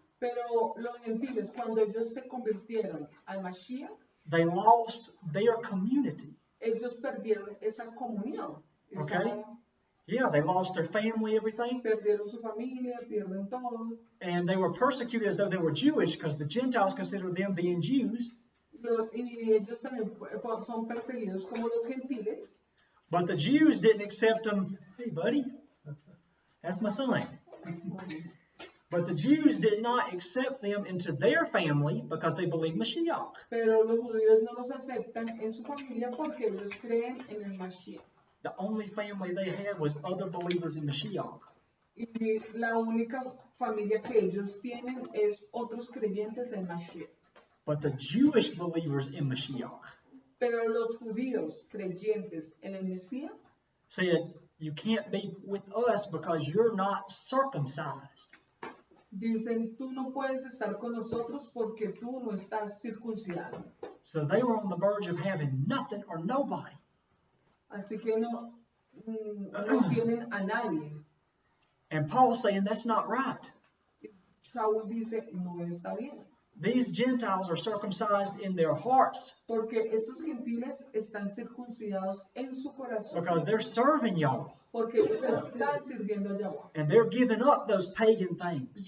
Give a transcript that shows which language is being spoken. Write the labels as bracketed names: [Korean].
[Spanish] pero los gentiles, cuando ellos se convirtieron al Mashiach, [English] they lost their community. [Spanish] Ellos perdieron esa comunión. [English] Okay? Yeah, they lost their family, everything. [Spanish] Perdieron su familia, pierden todo. [English] And they were persecuted as though they were Jewish because the Gentiles considered them being Jews. [Spanish] Y ellos también son perseguidos como los gentiles. [English] But the Jews didn't accept them. Hey, buddy, that's my son. But the Jews did not accept them into their family because they believed Mashiach. [Spanish] Pero los judíos no los aceptan en su familia porque ellos creen en el Mashiach. [English] The only family they had was other believers in Mashiach. [Spanish] Y la única familia que ellos tienen es otros creyentes en Mashiach. [English] But the Jewish believers in Mashiach [Spanish] Pero los judíos creyentes en el Mesías [English] said, you can't be with us because you're not circumcised. [Spanish] Dicen, tú no puedes estar con nosotros porque tú no estás circuncidado. [English] So they were on the verge of having nothing or nobody. [Spanish] Así que no tienen a nadie. [English] And Paul's saying that's not right. [Spanish] Saúl dice, no está bien. [English] These Gentiles are circumcised in their hearts [Spanish] Porque estos gentiles están circuncidados en su corazón. [English] because they're serving y'all. [Spanish] Porque ellos están sirviendo a Yahweh. [English] And they're giving up those pagan things.